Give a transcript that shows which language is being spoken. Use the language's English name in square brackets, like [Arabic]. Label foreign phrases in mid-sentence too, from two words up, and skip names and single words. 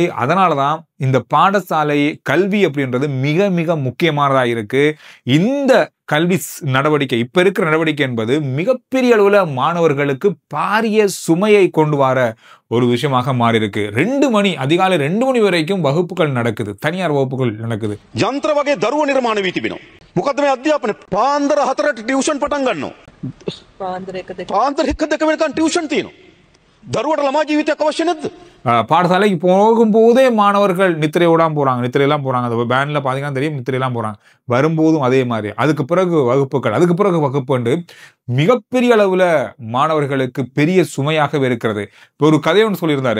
[Tamil] அதனாலதான் இந்த பாடசாலை கல்வி அப்படின்றது மிக மிக முக்கியமானதா இருக்கு. இந்த கல்வி நடவடிக்கை, இப்ப இருக்கிற நடவடிக்கை என்பது மிகப்பெரிய அளவுல மாணவர்களுக்கு பாரிய சுமையை கொண்டு வர ஒரு விஷயமாக மாறி இருக்கு. 2 மணி அதிகாலை 2 மணி வரைக்கும் வகுப்புகள் நடக்குது, தனியார் வகுப்புகள் நடக்குது. [Sinhala] යන්ත්‍ර වගේ දරුවෝ නිර්මාණය වී තිබෙනවා. මොකද්ද මේ අධ්‍යාපනය? පාන්දර 4ට ටියුෂන් පටන් ගන්නවා. පාන්දර 1 2 වෙනකන් ටියුෂන් තියෙනවා. දරුවට ළමා ජීවිතයක් අවශ්‍ය නැද්ද? [Tamil] பாடசாலைக்கு போகும்போதே மாணவர்கள் நித்திரையோடாம போறாங்க, நித்திரையெல்லாம் போறாங்க. அந்த பேன்ல பாத்தீங்கன்னா தெரியும், நித்திரையெல்லாம் போறாங்க. வரும்போதும் அதே மாதிரி. அதுக்கு பிறகு வகுப்புகள், அதுக்கு பிறகு வகுப்பு மிகப்பெரிய அளவுல மாணவர்களுக்கு பெரிய சுமையாகவே இருக்கிறது. இப்போ ஒரு கதை ஒன்று சொல்லியிருந்தாரு.